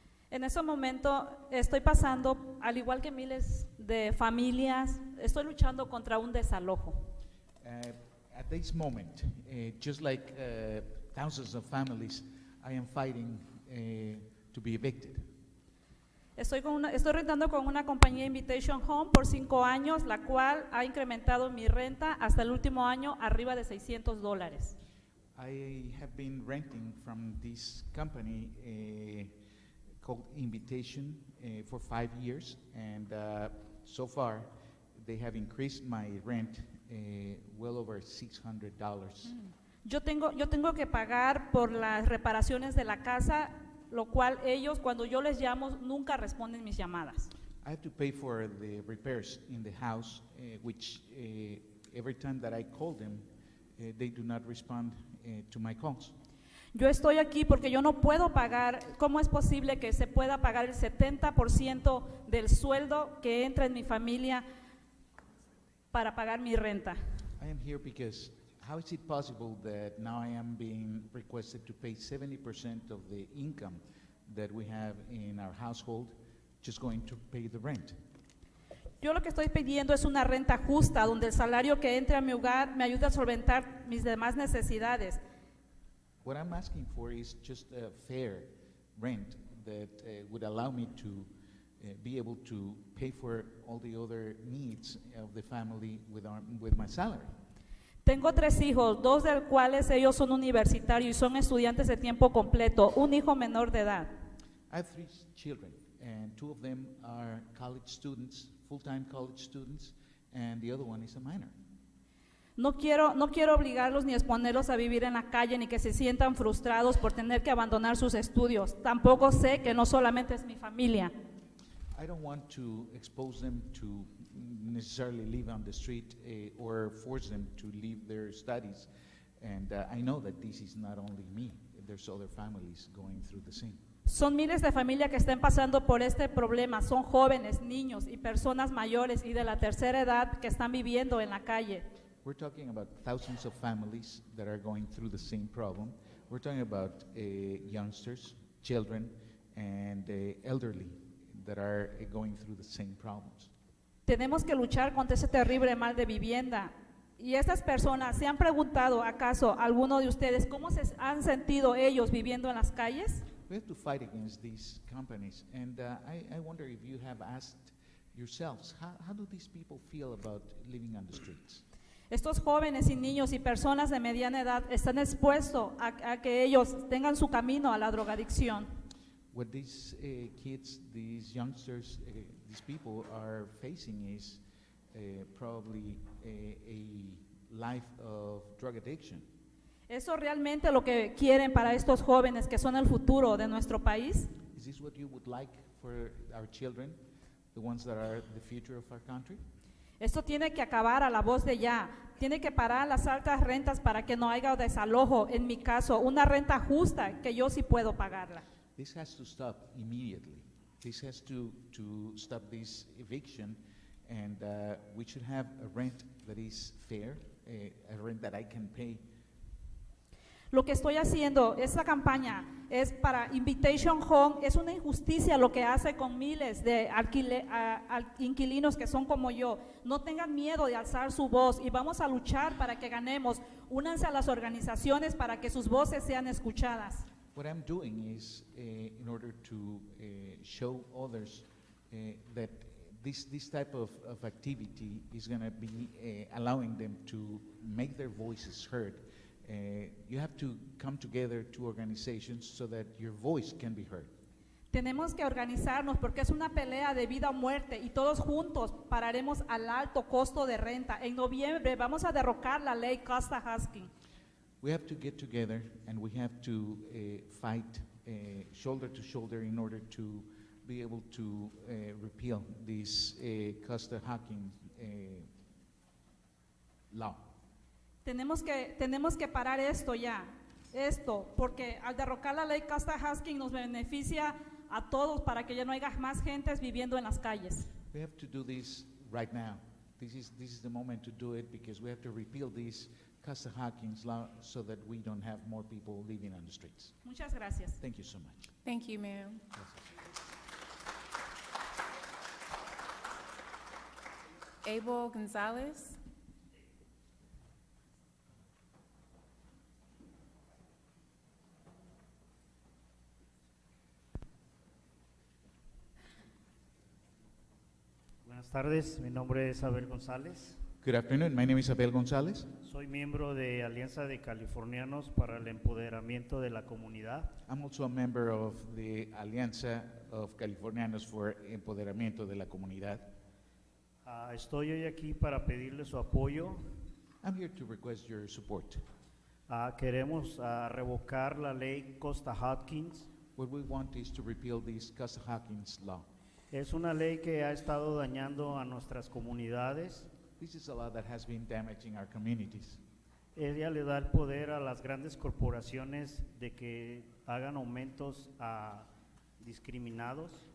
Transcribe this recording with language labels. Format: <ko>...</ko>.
<es>En este momento estoy pasando, al igual que miles de familias, estoy luchando contra un desalojo.</es> <en>At this moment, just like thousands of families, I am fighting to be evicted.</en> <es>Estoy rentando con una compañía Invitation Home por 5 años, la cual ha incrementado mi renta hasta el último año arriba de $600.</es> <en>I have been renting from this company called Invitation for 5 years, and so far they have increased my rent well over $600.</en> <es>Yo tengo que pagar por las reparaciones de la casa, lo cual ellos, cuando yo les llamo, nunca responden mis llamadas.</es> <en>I have to pay for the repairs in the house, which every time that I call them, they do not respond to my calls.</en> <es>Yo estoy aquí porque yo no puedo pagar. ¿Cómo es posible que se pueda pagar el 70% del sueldo que entra en mi familia para pagar mi renta?</es> <en>I am here because how is it possible that now I am being requested to pay 70% of the income that we have in our household just going to pay the rent?</en> <es>Yo lo que estoy pidiendo es una renta justa, donde el salario que entre a mi hogar me ayude a solventar mis demás necesidades.</es> <en>What I'm asking for is just a fair rent that would allow me to be able to pay for all the other needs of the family with my salary.</en> <es>Tengo 3 hijos, 2 de los cuales ellos son universitarios y son estudiantes de tiempo completo, un hijo menor de edad.</es> <en>I have 3 children, and 2 of them are college students, full-time college students, and the other one is a minor.</en> <es>No quiero obligarlos ni exponerlos a vivir en la calle ni que se sientan frustrados por tener que abandonar sus estudios. Tampoco sé que no solamente es mi familia.</es> <en>I don't want to expose them to necessarily live on the street or force them to leave their studies. And I know that this is not only me. There's other families going through the same.</en> <es>Son miles de familias que están pasando por este problema. Son jóvenes, niños y personas mayores y de la tercera edad que están viviendo en la calle.</es> <en>We're talking about thousands of families that are going through the same problem. We're talking about youngsters, children, and elderly that are going through the same problems.</en> <es>Tenemos que luchar contra ese terrible mal de vivienda. Y estas personas, ¿se han preguntado acaso alguno de ustedes cómo se han sentido ellos viviendo en las calles?</es> <en>We have to fight against these companies, and I wonder if you have asked yourselves, how do these people feel about living on the streets?</en> <es>Estos jóvenes y niños y personas de mediana edad están expuestos a que ellos tengan su camino a la drogadicción.</es> <en>what these kids, these youngsters, these people are facing is probably a life of drug addiction.</en> <es>¿Eso realmente lo que quieren para estos jóvenes que son el futuro de nuestro país?</es> <en>Is this what you would like for our children, the ones that are the future of our country?</en> <es>Esto tiene que acabar a la voz de ya. Tiene que parar las altas rentas para que no haya desalojo. En mi caso, una renta justa que yo sí puedo pagarla.</es> <en>This has to stop immediately. This has to stop this eviction, and we should have a rent that is fair, a rent that I can pay.</en> <es>Lo que estoy haciendo, esta campaña es para Invitation Home, es una injusticia lo que hace con miles de inquilinos que son como yo. No tengan miedo de alzar su voz y vamos a luchar para que ganemos. Únanse a las organizaciones para que sus voces sean escuchadas.</es> <en>What I'm doing is, in order to show others that this type of activity is going to be allowing them to make their voices heard. You have to come together to organizations so that your voice can be heard.</en> <es>Tenemos que organizarnos porque es una pelea de vida o muerte y todos juntos pararemos al alto costo de renta. En noviembre vamos a derrocar la ley Costa-Hawkins.</es> <en>We have to get together and we have to fight shoulder to shoulder in order to be able to repeal this Costa-Hawkins law.</en> <es>Tenemos que parar esto ya, porque al derrocar la ley Costa-Hawkins nos beneficia a todos para que ya no haya más gentes viviendo en las calles.</es> <en>We have to do this right now. This is the moment to do it because we have to repeal this Costa-Hawkins law so that we don't have more people living on the streets.</en> <es>Muchas gracias.</es> <en>Thank you so much. Thank you, ma'am. Abel Gonzalez.</en> <es>Buenas tardes, mi nombre es Abel González.</es> <en>Good afternoon, my name is Abel Gonzalez.</en> <es>Soy miembro de Alianza de Californianos para el Empoderamiento de la Comunidad.</es> <en>I'm also a member of the Alianza of Californianos for Empoderamiento de la Comunidad.</en> <es>Estoy hoy aquí para pedirle su apoyo.</es> <en>I'm here to request your support.</en> <es>Queremos revocar la ley Costa-Hawkins.</es> <en>What we want is to repeal this Costa-Hawkins law.</en> <es>Es una ley que ha estado dañando a nuestras comunidades.</es> <en>This is a law that has been damaging our communities.</en> <es>Ella le da el poder a las grandes corporaciones de que hagan aumentos discriminados.</es>